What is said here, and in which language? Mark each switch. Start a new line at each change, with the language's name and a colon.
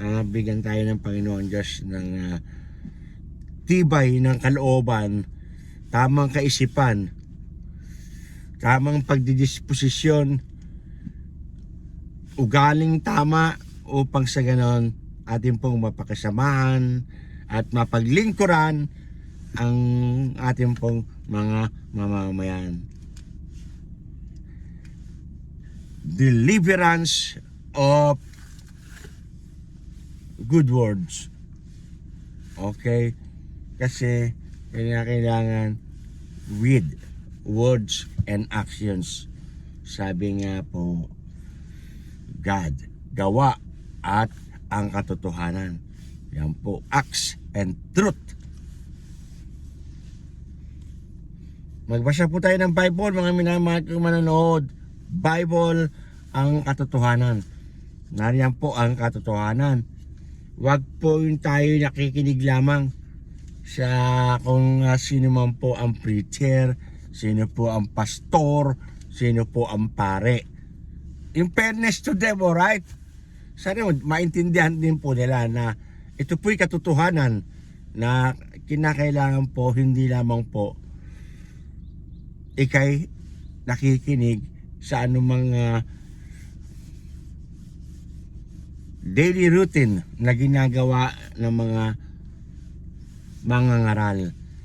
Filipino: Bigyan tayo ng Panginoon Diyos ng tibay ng kalooban, tamang kaisipan, tamang pagdidisposisyon, ugaling tama upang sa ganon ating pong mapakasamahan at mapaglingkuran ang ating pong mga mamamayan.
English: Deliverance of good words. Okay?
Filipino: Kasi kailangan with words and actions. Sabi nga po, God, gawa at ang katotohanan.
English: Yan po, acts and truth.
Filipino: Magbasa po tayo ng Bible, mga minamahal kong manonood. Bible, ang katotohanan. Nariyan po ang katotohanan. Huwag po yung tayo nakikinig lamang sa kung sino man po ang preacher, sino po ang pastor, sino po ang pare.
English: In fairness to them, alright?
Filipino: Sana maintindihan din po nila na ito po'y katotohanan na kinakailangan po hindi lamang po ikay nakikinig sa anumang daily routine na ginagawa ng mga mangangaral.